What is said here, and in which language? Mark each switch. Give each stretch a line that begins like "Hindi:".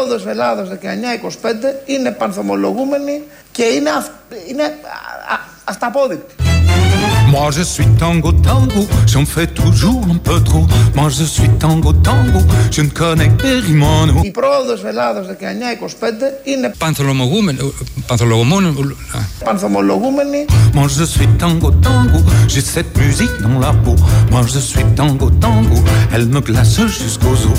Greek: Ελλάδας 19-25 είναι πανθομολογούμενοι και είναι, αυταπόδεικτοι.
French: Moi je suis tango tango, j'en fais toujours un peu trop. Moi je suis tango tango, je ne connais que Périmano.
Greek: Η πρόοδος Ελλάδος 19-25 είναι πανθομολογούμενη.
French: Moi je suis tango tango, j'ai cette musique dans la peau. Moi je suis tango tango, elle me glace jusqu'aux os.